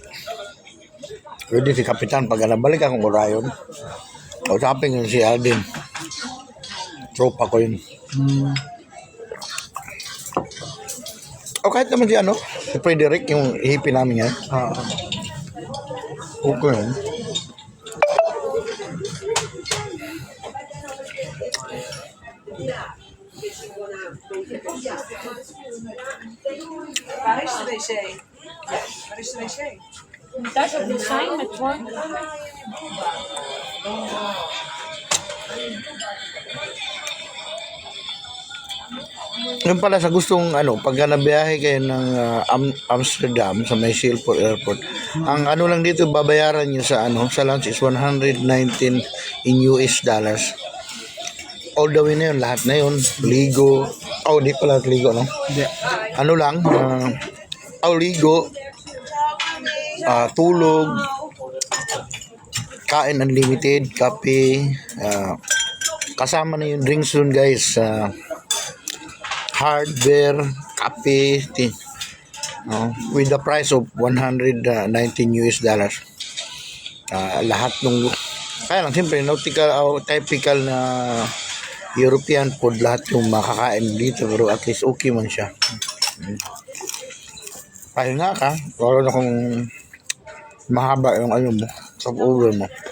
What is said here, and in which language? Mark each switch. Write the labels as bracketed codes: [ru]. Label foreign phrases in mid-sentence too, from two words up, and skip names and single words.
[tl] Pwede si Kapitan, pag nabalik akong Orion, kausapin ko si Alden. Tropa ko yun. O kahit naman si ano, si Frederick, yung Hippie namin yan. Okay yun. [nl] Waar is de wc? Waar is de wc? Daar is ook een sign met woord. [tl] Yun pala sa gustong ano, pag nabiyahe kayo ng Amsterdam sa may Schiphol Airport, ang ano lang dito babayaran nyo sa ano, sa lunch is 119 [en] in US dollars. All the way [tl] na yun, lahat na yun, ligo, di pala ligo, no? Hindi. Ano lang, ligo, tulog, kain unlimited, kape, kasama na yung drinks dun guys, hardware, kape, [en] with the price of 119 US dollars. [tl] Lahat nung, kaya lang siyempre nautical o typical na [en] European food, [tl] lahat yung makakain dito, pero at least okay man siya. Pahinga ka, wala na kung mahaba yung ano mo, sa over mo.